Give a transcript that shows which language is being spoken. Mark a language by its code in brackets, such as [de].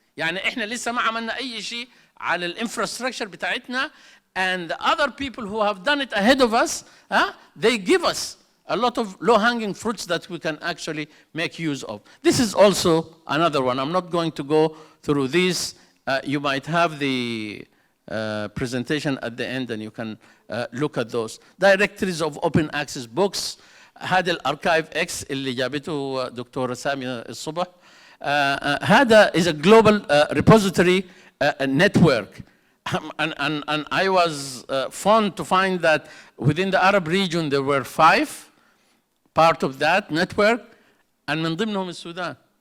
[ar] يعني إحنا لسه ما عملنا أي شيء على الانفراستراكشر بتاعتنا, [en] and the other people who have done it ahead of us, they give us a lot of low-hanging fruits that we can actually make use of. This is also another one. I'm not going to go through these. You might have the presentation at the end and you can look at those. Directories of open access books. [ar] هذا الاركايف اكس اللي جابته دكتورة سامية الصبح. هذا [en] is a global repository network. And I was fond to find that within the Arab region there were 5 part of that network, and [ar] من ضمنهم [en] السودان.